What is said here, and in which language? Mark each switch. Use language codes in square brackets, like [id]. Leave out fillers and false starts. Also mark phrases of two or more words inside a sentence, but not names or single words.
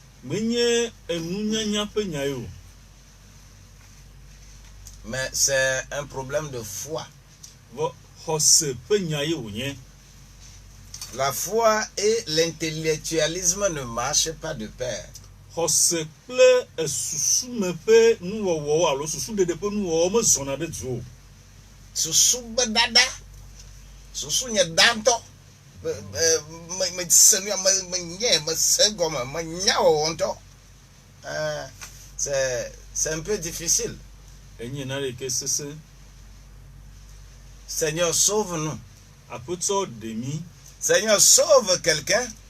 [fr] Mais c'est un problème de foi. La foi et l'intellectualisme ne marchent pas de pair. [ee] Susu bedada, susu nye danto, [fr] c'est un peu difficile. Seigneur, sauve-nous. Seigneur, sauve quelqu'un.